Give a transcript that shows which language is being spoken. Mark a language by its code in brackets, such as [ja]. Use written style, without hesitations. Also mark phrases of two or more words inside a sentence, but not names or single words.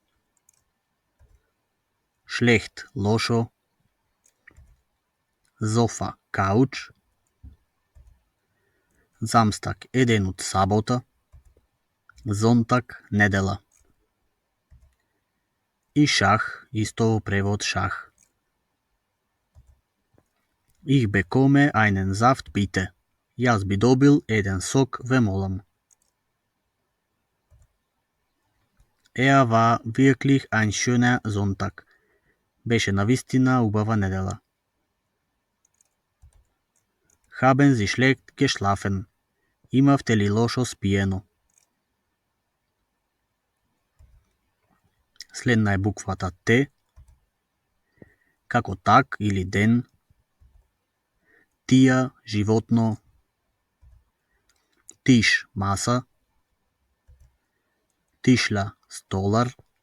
[mk] Schlecht, лошо. Sofa, кауч. Samstag е денот сабота. Sonntag, недела. И шах, исто во превод шах. [de] Ich bekomme einen Saft bitte. [mk] Јас би добил еден сок, ве молам. [de] Er war wirklich ein schöner Sonntag. [mk] Беше навистина убава недела. [de] Haben Sie schlecht geschlafen? [mk] Имавте ли лошо спиено? Следна е буквата Т. Како так или ден. Тија, животно. Тиш, маса. Тишла, столар.